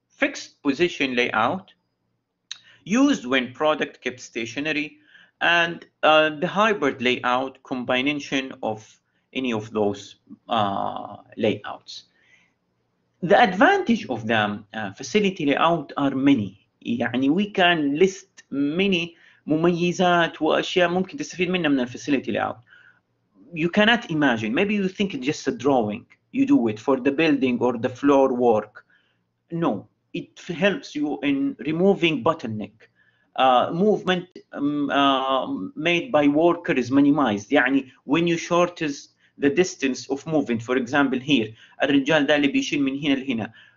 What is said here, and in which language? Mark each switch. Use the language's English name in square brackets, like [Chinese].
[English] Fixed position layout used when product kept stationary, and the hybrid layout combination of any of those layouts. The advantage of the facility layout are many. [Arabic] يعني [English] we can list many [Arabic] مميزات وأشياء ممكن تستفيد منها من facility layout. [English] You cannot imagine. Maybe you think it's just a drawing. You do it for the building or the floor work. No, it helps you in removing bottleneck. Movement made by worker is minimized. يعني when you shorten the distance of movement, for example here, [Arabic] الرجال ده اللي بيشيل من هنا لهنا.